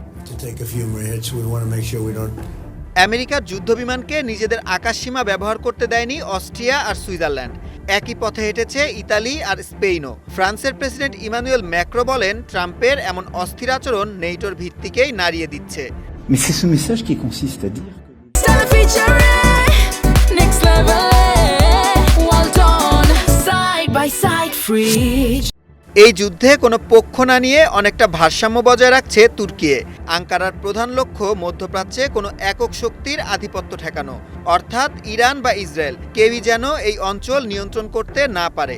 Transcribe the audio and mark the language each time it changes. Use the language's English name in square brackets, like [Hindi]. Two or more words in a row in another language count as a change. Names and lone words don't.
[Bangla] আমেরিকার যুদ্ধবিমানকে নিজেদের আকাশসীমা ব্যবহার করতে দেয়নি অস্ট্রিয়া আর সুইজারল্যান্ড। একই পথে হেঁটেছে ইতালি আর স্পেনও। ফ্রান্সের প্রেসিডেন্ট ইমানুয়েল ম্যাক্রো বলেন, ট্রাম্পের এমন অস্থির আচরণ নেটোর ভিত্তিকেই নাড়িয়ে দিচ্ছে। [French] Mais c'est ce message qui consiste à dire [Bangla] এই যুদ্ধে কোনো পক্ষ না নিয়ে অনেকটা ভারসাম্য বজায় রাখছে তুর্কি। আঙ্কারার প্রধান লক্ষ্য মধ্যপ্রাচ্যে কোনো একক শক্তির আধিপত্য ঠেকানো, অর্থাৎ ইরান বা ইসরায়েল কেউই যেন এই অঞ্চল নিয়ন্ত্রণ করতে না পারে।